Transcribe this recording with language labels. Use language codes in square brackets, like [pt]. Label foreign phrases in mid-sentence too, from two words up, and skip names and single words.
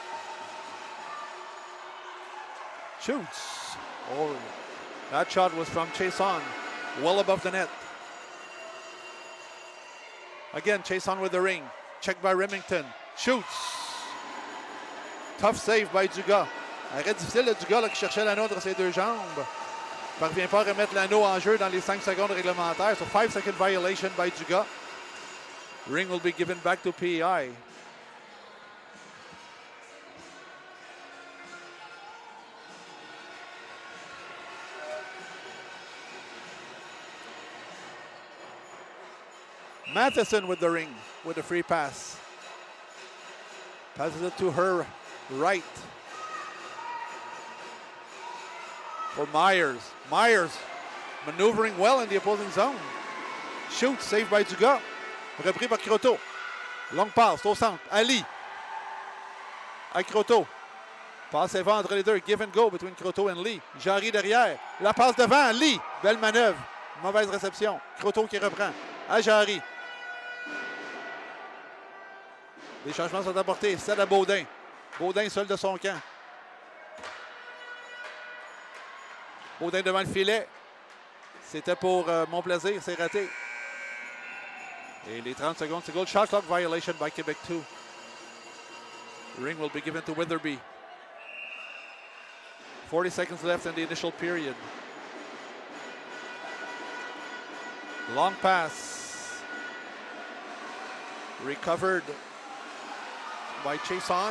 [en] Shoots. Oh, that shot was from Chason, well above the net. Again, Chason with the ring. Checked by Remington. Shoots. Tough save by Dugas. [fr] Arrêt difficile de Dugas là, qui cherchait l'anneau entre ses deux jambes. Parvient pas à remettre l'anneau en jeu dans les 5 secondes réglementaires. [en] So 5-second violation by Dugas. Ring will be given back to PEI. Matheson with the ring with a free pass. Passes it to her right. For Myers. Myers maneuvering well in the opposing zone. Shoots, saved by Dugas. [fr] Repris par Croteau. Longue passe au centre. Ali. À Croteau. Passe avant entre les deux. [en] Give and go between Croteau and Lee. [fr] Jarry derrière. La passe devant. Lee. Belle manœuvre. Mauvaise réception. Croteau qui reprend. À Jarry. Les changements sont apportés. C'est à Baudin. Baudin seul de son camp. Baudin devant le filet. C'était pour mon plaisir. C'est raté. Et les 30 secondes, c'est goal. [en] Shot clock violation by Quebec 2. Ring will be given to Weatherby. 40 seconds left in the initial period. Long pass. Recovered by Chason.